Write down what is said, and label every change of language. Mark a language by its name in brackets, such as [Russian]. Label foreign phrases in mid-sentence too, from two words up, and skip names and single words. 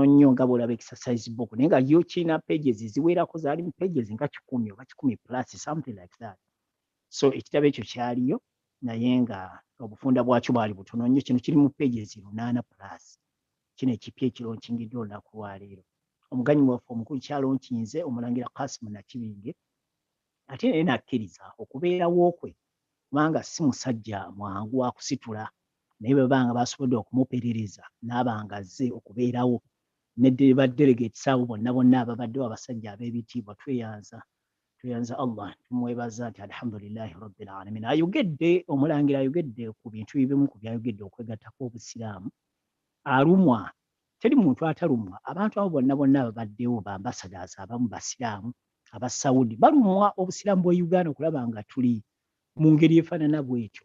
[Ganda] nnyo nga bw'olaba [English] exercise book [Ganda] naye nga yo kirina pages ziwerako zaali mu pages nga 10 oba 10 [English] plus something like that [Ganda] so ekitabo ekyo kyaliyo naye nga obufunda bwakyo bwali butono nnyo kino kiri mu pages 8 plus kino ekipya ekilonkingiddwa olunaku lwa leero omuganyi waffe omukulu kyalonkinze omulangira Kasimu Nakibinge ate naye nakkiriza okubeerawo kwe kubanga si musajja mwangu akusitula naye bwe banga basobodde okumuperereza n'abanga azze okubeerawo ne badelegates abo bonna ababaddewo abasajja ab'ebitiibwa tweyanza Allah tumwebaza nti [Arabic] الحمد لله رب العالمين [Ganda] ayogedde omulangira ayogedde ku bintu ebimu ku byayogedde okwegattako obusiraamu alumwa teri muntu atalumwa abantu abo bonna ababaddewo ba ambassadors abamu basiraamu aba Saudi balumwa obusiraamu bwa Uganda okulaba nga tuli mu ngeri efaanana bwetyo